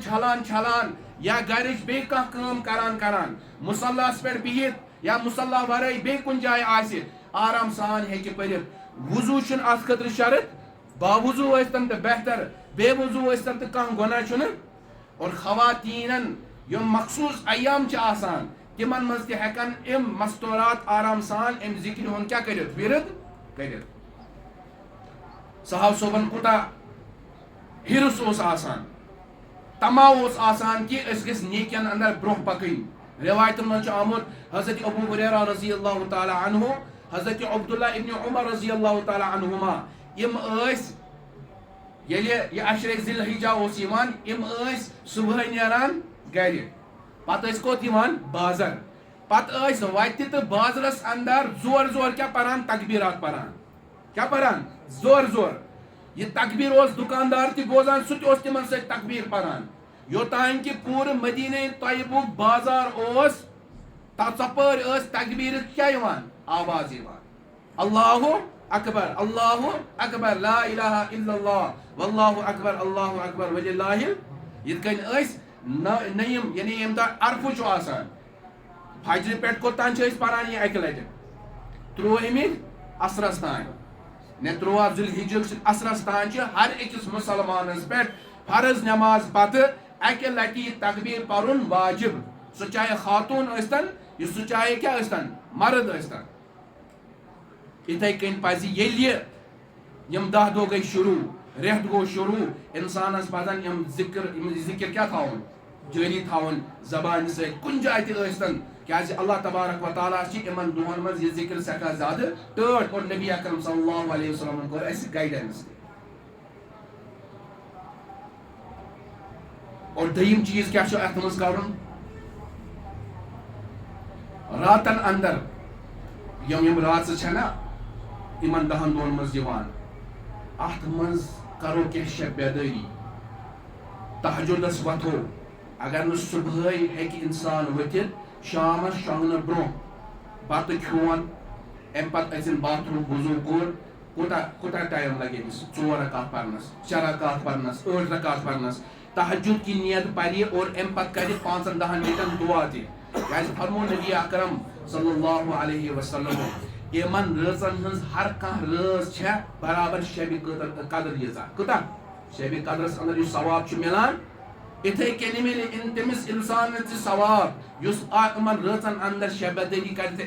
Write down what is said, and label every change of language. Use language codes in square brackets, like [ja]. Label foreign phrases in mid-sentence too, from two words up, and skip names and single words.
[ks] چھلان یا گرٕچ بیٚیہِ کانٛہہ کٲم کران مُصلاہس پٮ۪ٹھ بِہِتھ یا مُصلاح ورٲے بیٚیہِ کُنہِ جایہِ آسہِ آرام سان ہیٚکہِ پٔرِتھ وضوٗ چھُنہٕ اتھ خٲطرٕ شرط باوضوٗ ٲسۍتن تہٕ بہتر بے وضوٗ ٲسۍتن تہٕ کانٛہہ گۄناہ چھُنہٕ اور خواتیٖنن یِم مخصوٗص ایام چھِ آسان تِمن منٛز تہِ ہٮ۪کن یِم مستوٗرات آرام سان امہِ ذِکرِ ہُنٛد کیٛاہ کٔرِتھ ورد کٔرِتھ صاحب صٲبن کوٗتاہ ہِرس اوس آسان تما اوس آسان کہِ أسۍ گٔژھۍ نیکین اندر برونٛہہ پکٕنۍ رِوایتن منٛز چھُ آمُت حضرت ابو ہریرہ [ar] رضی اللہ تعالیٰ عنہ [ks] حضرت عبداللہ ابن عمر [ar] رضی اللہ تعالیٰ عنہما [ks] یِم ٲسۍ ییٚلہِ یہِ عشرے ذی الحجہ اوس یِوان یِم ٲسۍ صبحٲے نیران گرِ پتہٕ ٲسۍ کوٚت یِوان بازر پتہٕ ٲسۍ وتہِ تہٕ بازرس اندر زور کیٛاہ پران تکبیٖرات پران کیٛاہ پران زور یہِ تکبیٖر اوس دُکاندار تہِ بوزان سُہ تہِ اوس تِمن سۭتۍ تکبیٖر پران یوٚتانۍ کہِ پوٗرٕ مدیٖنہ طیبُک بازار اوس ژۄپٲرۍ ٲس تکبیٖرٕچ کیٛاہ یِوان آواز یِوان [ar] اللہ اکبر لا الہ الا اللہ واللہ اکبر وللہ [ks] یِتھ کٔنۍ ٲسۍ نٔیِم یعنی ییٚمہِ دۄہ عرفہٕ چھُ آسان فجرِ پٮ۪ٹھ کوٚتام چھِ أسۍ پران یہِ اکہِ لٹہِ 13مہِ عصرس تانۍ نے 13 ذی الحجُک عصرس تانۍ چھِ ہر أکِس مُسلمانس پٮ۪ٹھ فرض نٮ۪ماز پتہٕ اکہِ لٹہِ یہِ تکبیٖر پرُن واجب سُہ چاہے خاتوٗن ٲسۍتن یہِ سُہ چاہے کیٛاہ ٲسۍتن مرد ٲسۍتن یِتھے کٔنۍ پزِ ییٚلہِ یِم 10 دۄہ گٔے شروٗع رٮ۪تھ گوٚو شروٗع اِنسانس پزن یِم ذِکر کیٛاہ تھاوُن جٲری تھاوُن زبانہِ سۭتۍ کُنہِ جایہِ تہِ ٲسۍتن کیٛازِ اللہ تبارک و تعالیٰ چھِ یِمن دۄہن منٛز یہِ ذِکر سٮ۪ٹھاہ زیادٕ ٹٲٹھ اور نبی اکرم [ar] صلی اللہ علیہ وسلمن [ks] کوٚر اَسہِ گایڈنس تہِ اور دوٚیِم چیٖز کیٛاہ چھُ اتھ منٛز کرُن راتن اندر یِم راژٕ چھےٚ یِمن 10 دۄہن منٛز یِوان اتھ منٛز کرو کینٛہہ شب بیدٲری تہجُدس وتھو اگر نہٕ صبحٲے ہیٚکہِ اِنسان ؤتھِتھ شامس شۄنٛگنہٕ برونٛہہ بتہٕ کھیوٚن امہِ پتہٕ أژِن باتھ روٗم وضوٗ کوٚر کوٗتاہ ٹایم لگہِ أمِس 4 رکعت پرنس 6 رکعت پرنس 8 رکعت پرنس [ur] تہجُد کی نیت [ks] پرِ اور امہِ پتہٕ کرِ 5-10 منٹن دعا تہِ کیٛازِ فرموو نبی اکرم [ar] صلی اللہ علیہ وسلم [ks] یِمن رٲژن ہٕنٛز ہر کانٛہہ رٲژ چھےٚ برابر شبِ قدر ییٖژاہ کۭژاہ شبِ قدرس اندر یُس ثواب چھُ مِلان یِتھے کٔنۍ مِلہِ تٔمِس اِنسانس تہِ ثواب یُس یِمن رٲژن اندر شبدٲری کرِ تہٕ